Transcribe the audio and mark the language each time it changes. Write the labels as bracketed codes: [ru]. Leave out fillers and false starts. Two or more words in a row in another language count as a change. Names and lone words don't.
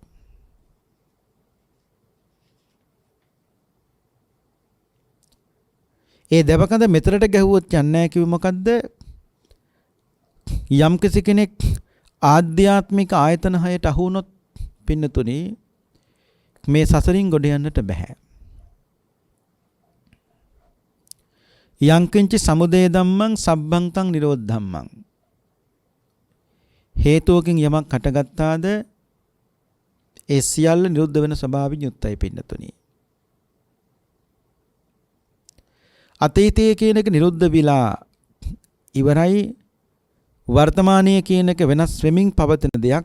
[si] ඒ දෙවකඳ මෙතරට ගැහුවොත් යන්නේ නැහැ කිව්ව මොකද්ද? යම් කෙනෙක් ආධ්‍යාත්මික ආයතන හයට අහු වුණොත් පින්නතුනි මේ සසරින් ගොඩ යන්නට බෑ. [pi] යංකින්ච සමුදය ධම්මං සබ්බං තං නිරෝධ ධම්මං. [si] හේතුවකින් යමක් හටගත්තාද ඒ සියල්ල නිරුද්ධ වෙන ස්වභාවයෙන් යුක්තයි පින්නතුනි. අතීතයේ කියන එක නිරුද්ධ විලා ඉවරයි. වර්තමානයේ කියන එක වෙනස් වෙමින් පවතින දෙයක්.